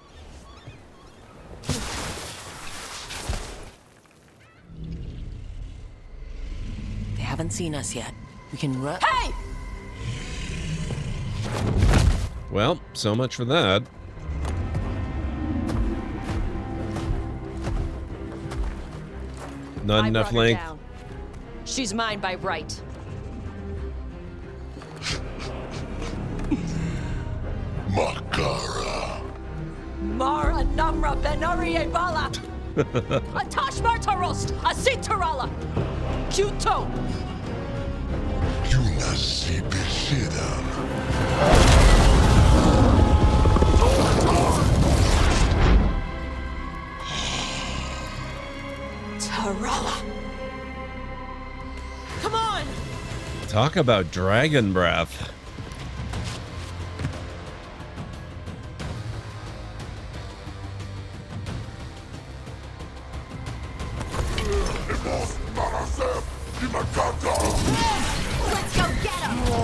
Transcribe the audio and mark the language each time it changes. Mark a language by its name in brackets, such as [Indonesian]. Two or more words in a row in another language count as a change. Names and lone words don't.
[English] They haven't seen us yet. We can run. Hey! Well, so much for that. Not enough length. She's mine by right. Makara. Mara Namra Benarie Bala. Atash Martarost. Asitarala. Kuto. Tarala. Come on. Talk about dragon breath. Let's go get him!